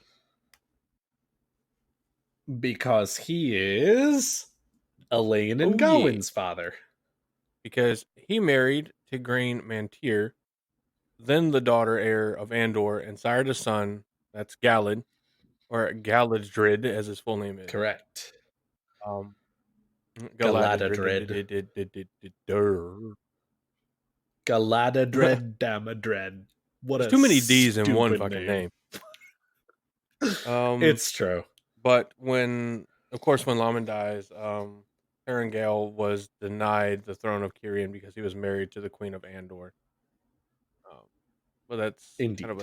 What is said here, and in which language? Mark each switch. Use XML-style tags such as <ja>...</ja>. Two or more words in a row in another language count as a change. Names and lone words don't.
<en>because he is Elaine and Oh, yeah. Gawain's father. Because he married Tigraine Mantir, then the daughter heir of Andor, and sired a son, that's Galad, or Galadried, as his full name is. Correct. Um, Galadadred. Galadried. Galadadred Damadred. What There's a too many D's in one stupid fucking name. name. Um, It's true. but of course, when Laman dies, Erengale was denied the throne of Kyrian because he was married to the Queen of Andor. Um, but that's kind of</en>